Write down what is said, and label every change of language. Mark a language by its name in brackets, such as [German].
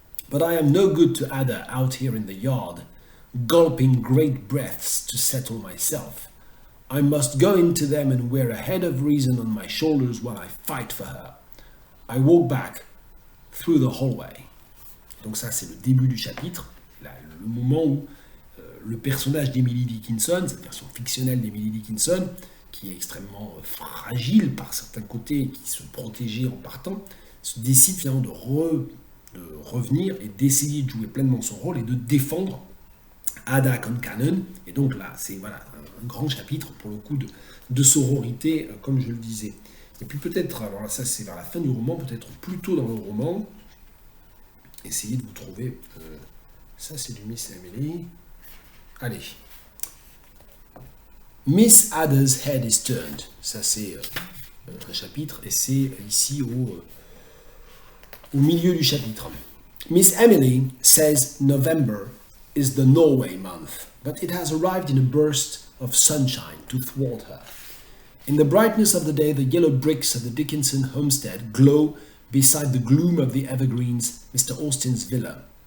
[English] But I am no good to Ada out here in the yard, gulping great breaths to settle myself. I must go into them and wear a head of reason on my shoulders while I fight for her. I walk back through the hallway. [French] Donc ça, c'est le début du chapitre, le moment où le personnage d'Emily Dickinson, cette version fictionnelle d'Emily Dickinson, qui est extrêmement fragile par certains côtés, qui se protégeait en partant, se décide finalement de revenir et d'essayer de jouer pleinement son rôle et de défendre Ada Concannon. Et donc là, c'est voilà, un grand chapitre pour le coup de sororité, comme je le disais. Et puis peut-être, alors là, ça c'est vers la fin du roman, peut-être plus tôt dans le roman, essayez de vous trouver, ça c'est du Miss Emily. Allez. [English] Miss Ada's head is turned. [French] Ça c'est un chapitre et c'est ici au milieu du chapitre. [English] Miss Emily says November is the Norway month, but it has arrived in a burst of sunshine to thwart her. In the brightness of the day, the yellow bricks of the Dickinson homestead glow beside the gloom of the evergreens, Mr. Austin's villa.